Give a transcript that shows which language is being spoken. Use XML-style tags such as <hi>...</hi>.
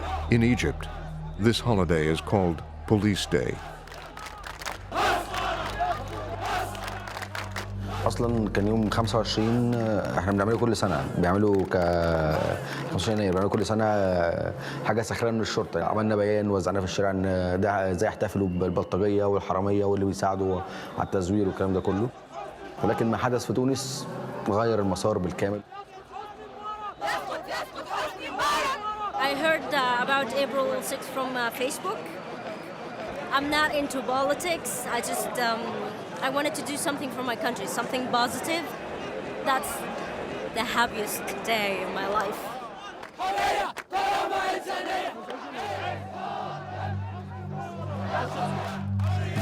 <en>In Egypt, this holiday is called Police Day.</en> <ar>اصلا كان يوم 25 احنا بنعمله كل سنه، بيعملوا 25 يناير بيعملوا كل سنه حاجه ساخره من الشرطه. عملنا بيان وزعناه في الشارع ان ده ازاي يحتفلوا بالبلطجيه والحراميه واللي بيساعدوا على التزوير والكلام ده كله. ولكن ما حدث في تونس غير المسار بالكامل.</ar> <en>I heard about April 6th from Facebook. I'm not into politics. I wanted to do something for my country, something positive. That's the happiest day in my life.</en>